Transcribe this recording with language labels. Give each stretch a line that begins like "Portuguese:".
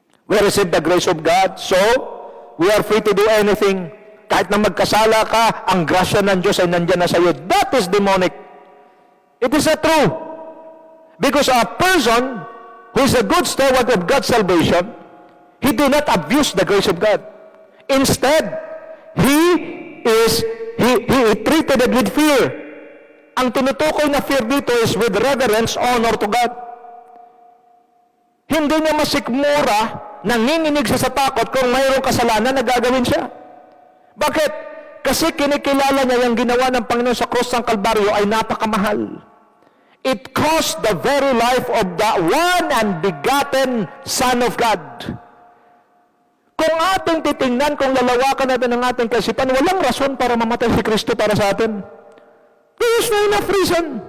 English: We receive the grace of God, so we are free to do anything.
Filipino: Kahit na magkasala ka, ang grasya ng Diyos ay nandyan na sa iyo.
English: That is demonic. It is not true. Because a person who is a good steward of God's salvation, he do not abuse the grace of God. Instead, he treated it with fear.
Filipino: Ang tinutukoy na fear dito is
English: with reverence, honor to God.
Filipino: Hindi niya masikmura, nanginginig siya sa takot kung mayroong kasalanan na gagawin siya. Bakit? Kasi kinikilala niya yung ginawa ng Panginoon sa krus ng Kalbaryo ay napakamahal.
English: It cost the very life of the one and begotten Son of God.
Filipino: Kung ating titingnan, kung lalawakan natin ang ating kaisipan, walang rason para mamatay si Kristo para sa atin.
English: There is no enough reason.